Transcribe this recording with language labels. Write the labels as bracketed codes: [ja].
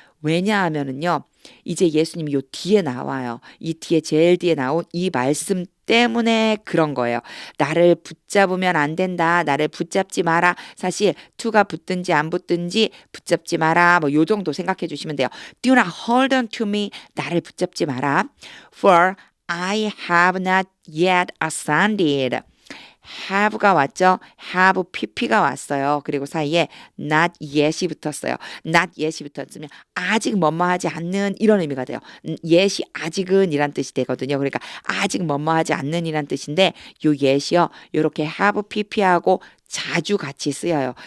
[ko] 왜냐하면은요. 이제 예수님이 요 뒤에 나와요. 이 뒤에 제일 뒤에 나온 이 말씀 때문에 그런 거예요. 나를 붙잡으면 안 된다. 나를 붙잡지 마라. 사실 to가 붙든지 안 붙든지 붙잡지 마라. 뭐 요 정도 생각해 주시면 돼요. [en] Do not hold on to me. [ko] 나를 붙잡지 마라. [en] For I have not yet ascended [ko] have가 왔죠. have pp가 왔어요. 그리고 사이에 not yet이 붙었어요. not yet이 붙었으면 아직 뭐뭐하지 않는 이런 의미가 돼요. yet이 아직은 이란 뜻이 되거든요. 그러니까 아직 뭐뭐하지 않는 이란 뜻인데 요 yet이요. 요렇게 have pp하고 자주 같이 쓰여요.